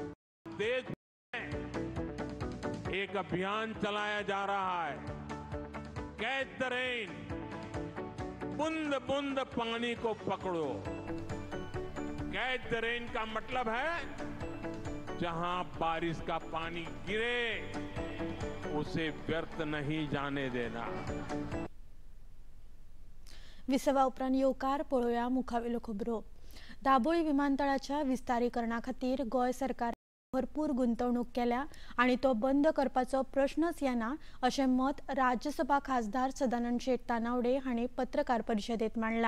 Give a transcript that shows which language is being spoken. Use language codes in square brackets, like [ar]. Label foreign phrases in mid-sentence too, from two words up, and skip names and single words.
[hi] देश एक अभियान चलाया जा रहा है, [en] catch the rain, [hi] बूंद बूंद पानी को पकड़ो। [en] catch the rain [hi] का मतलब है जहां बारिश का पानी गिरे उसे व्यर्थ नहीं जाने देना। [kok] विसवा उपरांत येवकार पळोवया मुखावेल्यो खबरो। दाबोळी विमानतळाच्या विस्तारीकरणा खातीर गोंय सरकार भरपूर गुंतवणूक केल्या आणि तो बंद करपाचो प्रश्नच येना अशें मत राज्यसभा खासदार सदानंद शेट तानावडे हांणी पत्रकार परिशदेंत मांडला।